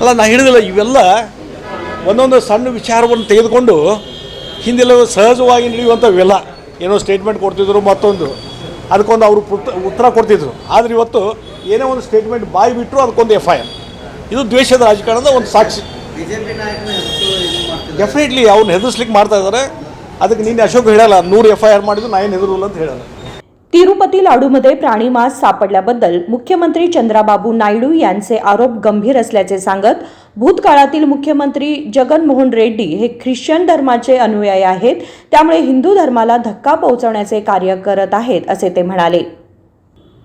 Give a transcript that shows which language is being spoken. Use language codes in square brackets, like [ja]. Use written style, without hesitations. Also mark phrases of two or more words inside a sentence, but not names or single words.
[kn] ಅಲ್ಲ, ನಾ ಹೇಳಿದಿಲ್ಲ, ಇವೆಲ್ಲ ಒಂದೊಂದು ಸಣ್ಣ ವಿಚಾರವನ್ನು ತೆಗೆದುಕೊಂಡು ಹಿಂದೆಲ್ಲ ಸಹಜವಾಗಿ ನಡೆಯುವಂಥವೆಲ್ಲ ಏನೋ ಸ್ಟೇಟ್ಮೆಂಟ್ ಕೊಡ್ತಿದ್ರು, ಮತ್ತೊಂದು ಅದಕ್ಕೊಂದು ಅವರು ಉತ್ತರ ಕೊಡ್ತಿದ್ರು. ಆದರೆ ಇವತ್ತು ಏನೇ ಒಂದು ಸ್ಟೇಟ್ಮೆಂಟ್ ಬಾಯಿ ಬಿಟ್ಟರು ಅದಕ್ಕೊಂದು FIR. ಇದು ದ್ವೇಷದ ರಾಜಕಾರಣದ ಒಂದು ಸಾಕ್ಷಿ. ಬಿಜೆಪಿ ನಾಯಕನ ಹೆಸರು ಇದು ಮಾಡ್ತಿದ್ದಾರೆ. ಡೆಫಿನೆಟ್ಲಿ ಅವ್ರನ್ನ ಹೆದರ್ಸ್ಲಿಕ್ಕೆ ಮಾಡ್ತಾ ಇದ್ದಾರೆ. ಅದಕ್ಕೆ ನಿನ್ನೆ ಅಶೋಕ್ ಹೇಳಲ್ಲ 100 FIR ಮಾಡಿದ್ರು, ನಾ ಏನು ಹೆದರಲ್ಲ ಅಂತ ಹೇಳಲ್ಲ. [mr] तिरुपती लाडूमध्ये प्राणी मांस सापडल्याबद्दल मुख्यमंत्री चंद्राबाबू नायडू यांचे आरोप गंभीर असल्याचे सांगत भूतकाळातील मुख्यमंत्री जगनमोहन रेड्डी हे ख्रिश्चन धर्माचे अनुयायी आहेत, त्यामुळे हिंदू धर्माला धक्का पोहोचवण्याचे कार्य करत आहेत असे ते म्हणाले.